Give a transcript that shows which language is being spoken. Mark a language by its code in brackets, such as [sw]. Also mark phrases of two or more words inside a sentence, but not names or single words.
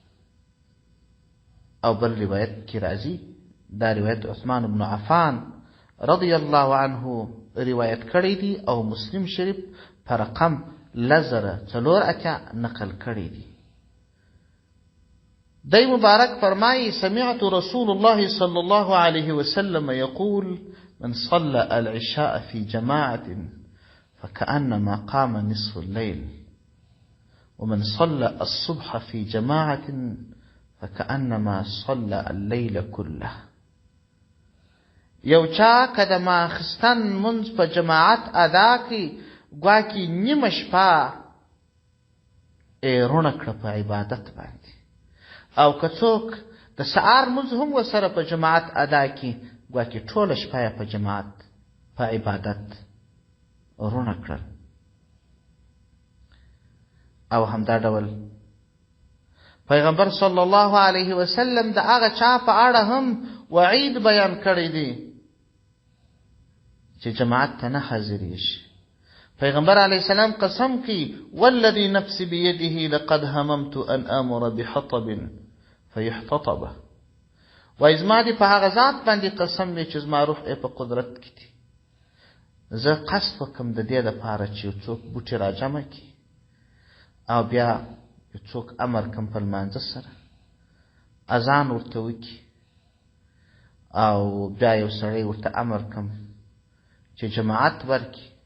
[ps] او بل روایت کی راځي، دا روایت عثمان بن عفان [ar] رضی الله عنه [ps] روایت کړی دی او مسلم شریف په رقم 1004 نقل کړی دی. دی مبارک فرمایي [ar] سمعت رسول الله صلى الله عليه وسلم يقول من صلى العشاء في جماعة فكأنما قام نصف الليل ومن صلى الصبح في جماعة فكأنما صلى الليل كله. [ps] یو چا که د ماخستن منځ په جماعت ادا کړي ګواکې نیمه شپه رونه کړه په عبادت باندې، او که څوک د سهار منځ هم ورسره په جماعت ادا کړي ګواکې ټوله شپه یې په جماعت په عبادت رونه کړل. او همدا ډول پیغمبر [ar] صلی الله علیه وسلم [ps] د هغه چا په اړه هم وعید بیان کړی دی چې جماعت ته نه حاضرېږي. پیغمبر علیه السلام قسم کی [ar] والذي نفس بيده لقد هممت ان امر بحطب فيحتطبه. [ps] وای زما دې په هغه ذات باندې قسم دی چې زما روح یې په قدرت کې دی، زه قصد وکم د دې دپاره چې یو څوک بوټي راجمع کړي او بیا یو څوک امر کم په لمانځه سره اذان ورته وکړي او بیا یو سړی ورته امر کم چې جماعت ورکړي.